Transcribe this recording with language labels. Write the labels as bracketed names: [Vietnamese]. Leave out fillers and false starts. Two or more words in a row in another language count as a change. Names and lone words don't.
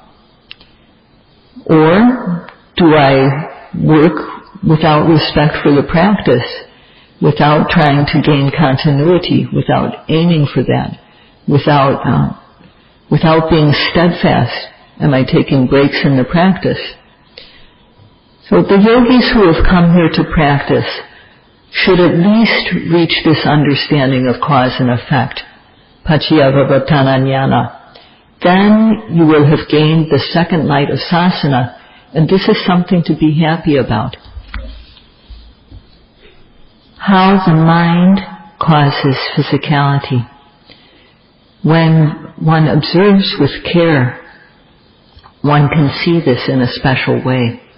[English] Or do I work without respect for the practice, without trying to gain continuity, without aiming for that, without being steadfast? Am I taking breaks in the practice? So the yogis who have come here to practice should at least reach this understanding of cause and effect, [Pali] paccaya vipassana jnana. [English] Then you will have gained the second light of Sasana, and this is something to be happy about. How the mind causes physicality. When one observes with care, one can see this in a special way.